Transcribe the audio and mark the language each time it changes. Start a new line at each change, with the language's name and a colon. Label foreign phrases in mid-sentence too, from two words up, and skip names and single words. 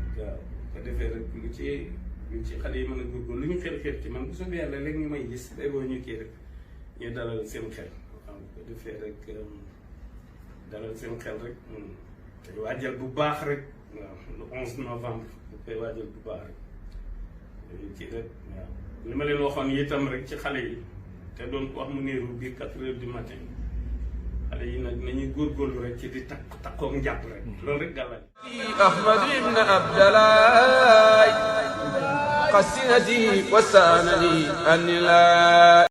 Wolof: waaw bu ko defee rek lu ci xale yi mën a góorgóorlu lu ñu xër ci man bu soobee yàlla léegi ñu may gis day boo ñu kii rek ñu dalal seen xel waaw bu ko defee rek dalal seen xel rek te waajal bu baax rek waaw
French: le 11 novembre
Wolof: bu koy waajal bu baax rek kii rek waaw li ma leen waxoon itam rek ci xale yi te doon ko wax mu niiru biir
French: 4 heures du matin
Wolof: xale yi nag nañuy góorgóorlu rek ci di takkoog njàpp rek loolu rek gàllal أحمد بن عبد الله قسنتي وسانني أن لا